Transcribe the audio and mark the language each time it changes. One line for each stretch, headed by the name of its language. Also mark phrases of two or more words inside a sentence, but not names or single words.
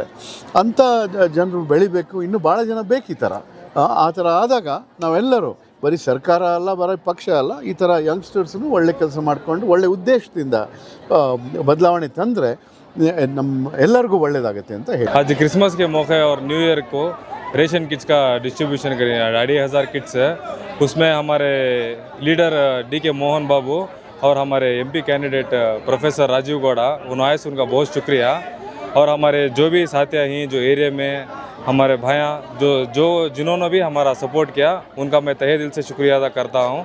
Kannada: ಅಂಥ ಜನರು ಬೆಳಿಬೇಕು, ಇನ್ನೂ ಭಾಳ ಜನ ಬೇಕು ಈ ಥರ. ಆ ಥರ ಆದಾಗ ನಾವೆಲ್ಲರೂ ಬರೀ ಸರ್ಕಾರ ಅಲ್ಲ, ಬರೀ ಪಕ್ಷ ಅಲ್ಲ, ಈ ಥರ ಯಂಗ್ಸ್ಟರ್ಸ್ನು ಒಳ್ಳೆ ಕೆಲಸ ಮಾಡಿಕೊಂಡು ಒಳ್ಳೆ ಉದ್ದೇಶದಿಂದ ಬದಲಾವಣೆ ತಂದರೆ ನಮ್ಮ ಎಲ್ಲರಿಗೂ ಒಳ್ಳೆಯದಾಗುತ್ತೆ ಅಂತ ಹೇಳಿ.
Hindi: आज क्रिसमस के मौके और
English: New Year
Hindi: को
English: ration kits
Hindi: का डिस्ट्रीब्यूशन करेंगे. 2,500 किट्स है. उसमें हमारे लीडर डीके मोहन बाबू और हमारे
English: MP candidate
Hindi: प्रोफेसर राजीव गौड़ा, उन्होंने उनका बहुत शुक्रिया. और हमारे जो भी साथी हैं जो एरिया में हमारे भाइयाँ जिन्होंने भी हमारा सपोर्ट किया उनका मैं तहे दिल से शुक्रिया अदा करता हूँ।